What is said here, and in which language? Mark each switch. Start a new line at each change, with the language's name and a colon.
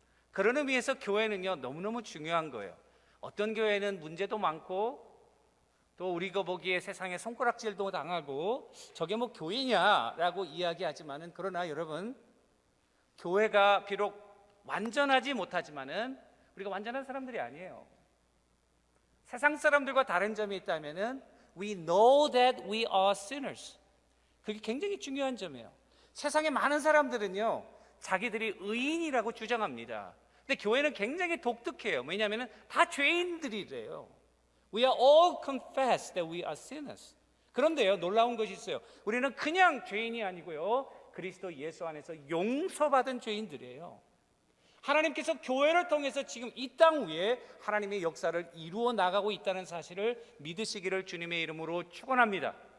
Korean: 그런 의미에서 교회는요, 너무너무 중요한 거예요. 어떤 교회는 문제도 많고 또 우리가 보기에 세상에 손가락질도 당하고 저게 뭐 교회냐라고 이야기하지만은 그러나 여러분, 교회가 비록 완전하지 못하지만은 우리가 완전한 사람들이 아니에요. 세상 사람들과 다른 점이 있다면은
English: We know that we are sinners.
Korean: 그게 굉장히 중요한 점이에요. 세상에 많은 사람들은요, 자기들이 의인이라고 주장합니다. 근데 교회는 굉장히 독특해요. 왜냐하면 다 죄인들이래요.
English: We are all confess that we are sinners.
Korean: 그런데요, 놀라운 것이 있어요. 우리는 그냥 죄인이 아니고요, 그리스도 예수 안에서 용서받은 죄인들이에요. 하나님께서 교회를 통해서 지금 이 땅 위에 하나님의 역사를 이루어 나가고 있다는 사실을 믿으시기를 주님의 이름으로 축원합니다.